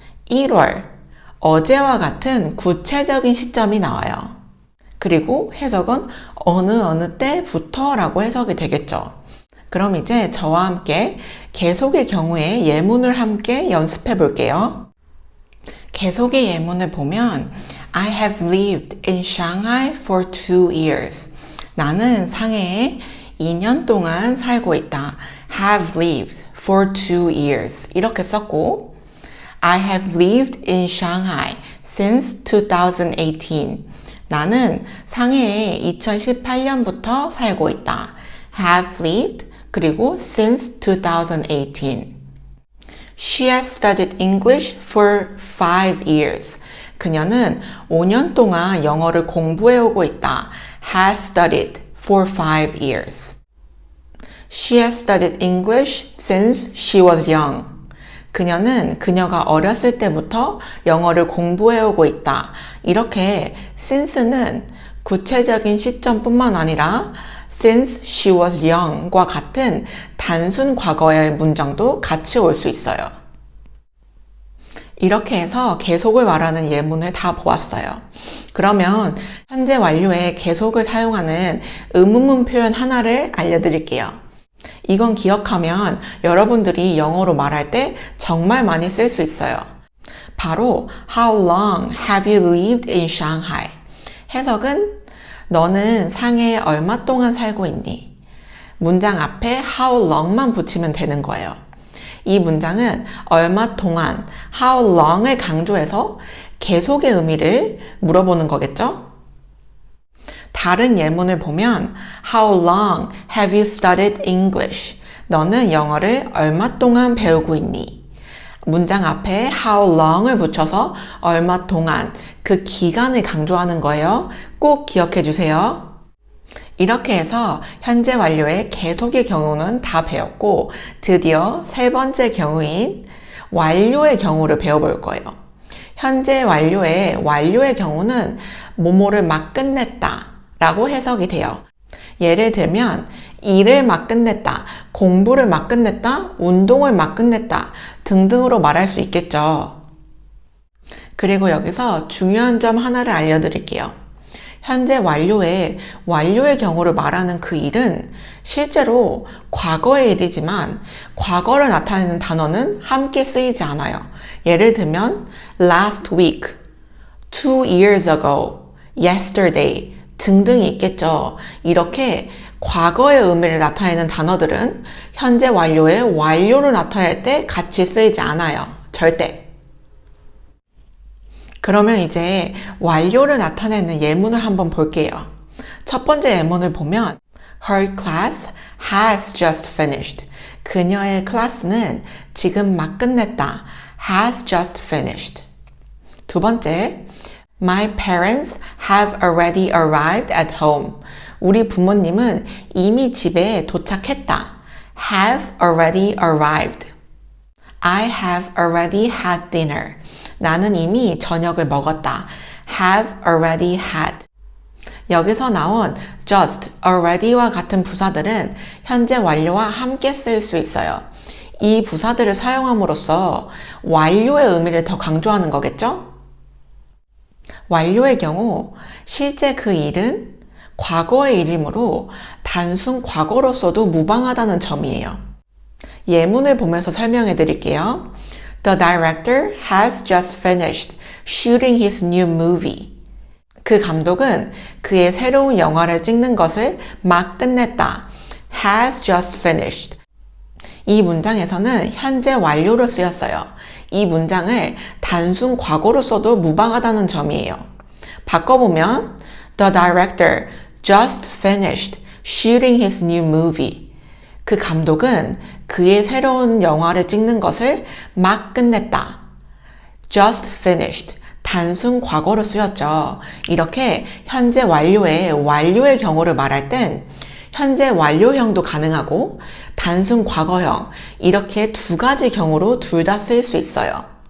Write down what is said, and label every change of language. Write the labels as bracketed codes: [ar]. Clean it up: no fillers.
[ko] 1월, 어제와 같은 구체적인 시점이 나와요. 그리고 해석은 어느 때부터 라고 해석이 되겠죠. 그럼 이제 저와 함께 계속의 경우에 예문을 함께 연습해 볼게요. 계속의 예문을 보면 [en] I have lived in Shanghai for 2 years. [ko] 나는 상해에 2년 동안 살고 있다. [en] have lived for 2 years. [ko] 이렇게 썼고 [en] I have lived in Shanghai since 2018. [ko] 나는 상해에 2018년부터 살고 있다. [en] have lived [ko] 그리고 [en] since 2018. She has studied English for 5 years. [ko] 그녀는 5년 동안 영어를 공부해오고 있다. [en] has studied for 5 years. She has studied English since she was young. [ko] 그녀가 어렸을 때부터 영어를 공부해오고 있다. 이렇게 since는 구체적인 시점뿐만 아니라 [en] since she was young [ko] 과 같은 단순 과거의 문장도 같이 올 수 있어요. 이렇게 해서 계속을 말하는 예문을 다 보았어요. 그러면 현재 완료에 계속을 사용하는 의문문 표현 하나를 알려드릴게요. 이건 기억하면 여러분들이 영어로 말할 때 정말 많이 쓸 수 있어요. [en] 바로 How long have you lived in Shanghai? [ko] 해석은 너는 상해에 얼마 동안 살고 있니? 문장 앞에 [en] how long [ko] 만 붙이면 되는 거예요. 이 문장은 얼마 동안 how long을 강조해서 계속의 의미를 물어보는 거겠죠? 다른 예문을 보면 [en] How long have you studied English? [ko] 너는 영어를 얼마 동안 배우고 있니? 문장 앞에 [en] how long [ko] 을 붙여서 얼마 동안 그 기간을 강조하는 거예요. 꼭 기억해 주세요. 이렇게 해서 현재 완료의 계속의 경우는 다 배웠고 드디어 세 번째 경우인 완료의 경우를 배워볼 거예요. 현재 완료의 경우는 뭐뭐를 막 끝냈다 라고 해석이 돼요. 예를 들면 일을 막 끝냈다, 공부를 막 끝냈다, 운동을 막 끝냈다 등등으로 말할 수 있겠죠. 그리고 여기서 중요한 점 하나를 알려드릴게요. 현재 완료의 경우를 말하는 그 일은 실제로 과거의 일이지만 과거를 나타내는 단어는 함께 쓰이지 않아요. 예를 들면 [en] last week, 2 years ago, yesterday [ko] 등등이 있겠죠. 이렇게 과거의 의미를 나타내는 단어들은 현재 완료의 완료를 나타낼 때 같이 쓰이지 않아요. 절대. 그러면 이제 완료를 나타내는 예문을 한번 볼게요. 첫 번째 예문을 보면 [en] Her class has just finished. [ko] 그녀의 클래스는 지금 막 끝냈다. [en] has just finished. [ko] 두 번째, [en] My parents have already arrived at home. [ko] 우리 부모님은 이미 집에 도착했다. [en] have already arrived. I have already had dinner. [ko] 나는 이미 저녁을 먹었다. [en] have already had. [ko] 여기서 나온 just, already와 같은 부사들은 현재 완료와 함께 쓰일 수 있어요. 이 부사들을 사용함으로써 완료의 의미를 더 강조하는 거겠죠? 완료의 경우 실제 그 일은 과거의 일이므로 단순 과거로서도 무방하다는 점이에요. 예문을 보면서 설명해 드릴게요. [en] The director has just finished shooting his new movie. [ko] 그 감독은 그의 새로운 영화를 찍는 것을 막 끝냈다. [en] has just finished. [ko] 이 문장에서는 현재 완료로 쓰였어요. 이 문장을 단순 과거로 써도 무방하다는 점이에요. 바꿔보면 [en] The director just finished shooting his new movie. [ko] 그 감독은 그의 새로운 영화를 찍는 것을 막 끝냈다. [en] just finished. [ko] 단순 과거로 쓰였죠. 이렇게 현재 완료의 경우를 말할 땐 현재 완료형도 가능하고 단순 과거형 이렇게 두 가지 경우로 둘 다 쓰일 수 있어요.